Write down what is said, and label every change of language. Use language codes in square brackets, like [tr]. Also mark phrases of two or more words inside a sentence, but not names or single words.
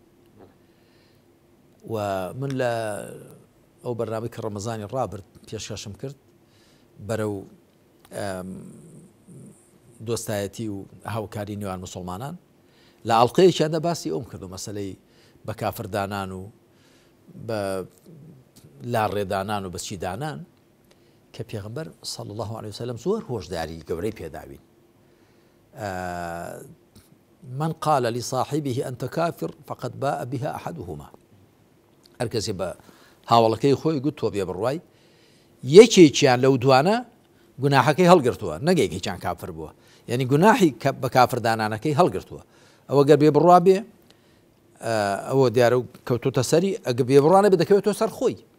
[ckb] و من لە ئەو بەرنامەی کە ڕەمەزانی ڕابرد پێشکەشم کرد بەرەو دۆستایەتی و هاوکاری نێوان موسڵمانان لە ئەڵقەیەکیاندا باسی ئەوم کرد و مەسەلەی بە کافردانان و بە لاڕێدانان و بەچیدانان کە پێغەمبەر [ar] صلی الله عليه وسلم [ckb] زۆر هۆشداری گەورەی پێداوین. [ar] من قال لصاحبه أنت كافر فقد باء بها أحدهما. [ckb] هەر کەسێ بە هاوڵەکەی خۆی گوت تۆ بێ بڕوای یەکێکیان لەو دوانە گوناحەکەی هەڵگرتووە، نەگەیەکێکیان کافر بووە، یعنی گوناحی بە کافردانانەکەی هەڵگرتووە. ئەوە گەر بێ بڕوا بێ ئەوە دیارە و کەوتۆتە سەری، ئەگە بێ بڕوانە بێ دەکەوێتەوە سەر خۆی.